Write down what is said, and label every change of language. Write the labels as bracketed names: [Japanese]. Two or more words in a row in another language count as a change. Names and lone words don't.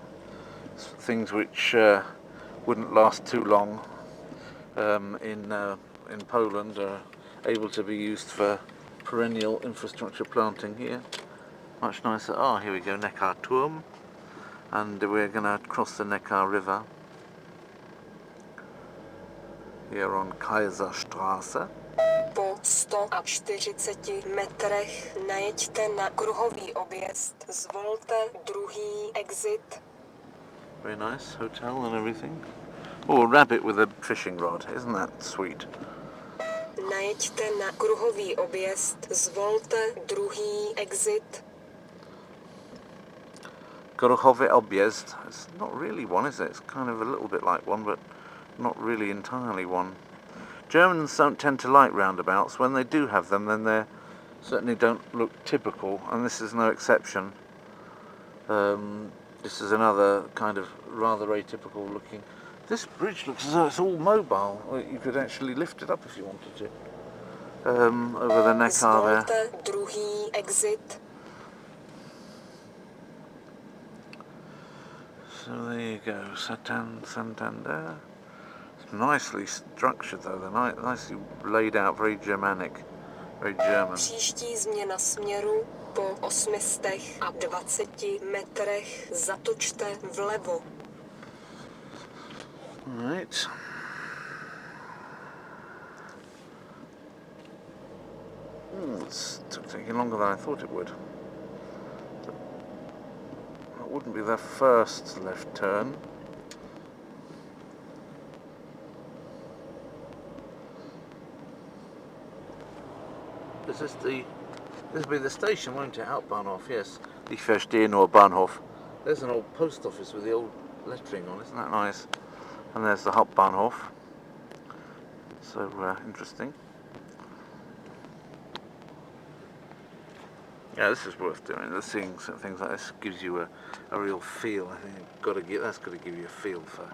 [English] Things which wouldn't last too long in Poland are able to be used for perennial infrastructure planting here. Much nicer. Oh, here we go, Neckar Turm, and we're going to cross the Neckar River here on Kaiserstraße. [Czech] Po 140 metrech najeďte na kruhový objezd. Zvolte druhý exit. [English] Very nice hotel and everything. Oh, a rabbit with a fishing rod. Isn't that sweet? [Czech] Najeďte na kruhový objezd. Zvolte druhý exit. Kruhový objezd. [English] It's not really one, is it? It's kind of a little bit like one, but not really entirely one. Germans don't tend to like roundabouts. When they do have them, then they certainly don't look typical, and this is no exception. This is another kind of rather atypical looking. This bridge looks as though it's all mobile. You could actually lift it up if you wanted to. Over the Neckar there. [Czech] Zvolte druhý exit. [English] So there you go, Santander. It's nicely structured though, they're nicely laid out, very Germanic. Very German. [Czech] Příští změna směru po 820 metrech zatočte vlevo. [English] Right. It's taking longer than I thought it would. That wouldn't be their first left turn. This will be the station, won't it? Hauptbahnhof, yes. [German] Die Verstehen [English] or Bahnhof. There's an old post office with the old lettering on, isn't that nice? And there's the Hauptbahnhof. So interesting. Yeah, this is worth doing. Seeing things like this gives you a real feel. I think that's got to give you a feel for.